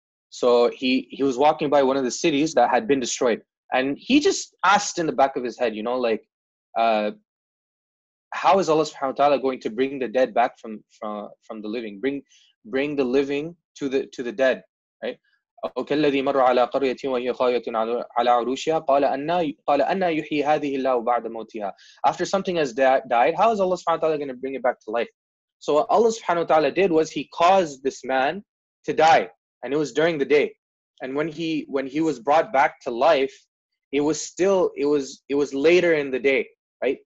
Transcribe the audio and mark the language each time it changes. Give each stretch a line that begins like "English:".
English: So he was walking by one of the cities that had been destroyed. And he just asked in the back of his head, how is Allah subhanahu wa ta'ala going to bring the dead back from the living? Bring the living to the dead, right?
Arabic: كالذي مر على قرية وهي خاوية على عروشها قال أن يحيي هذه الله بعد موتها.
English: After something has died, how is Allah subhanahu wa ta'ala going to bring it back to life? So what Allah subhanahu wa ta'ala did was he caused this man to die, and it was during the day. And when he was brought back to life, it was later in the day, right?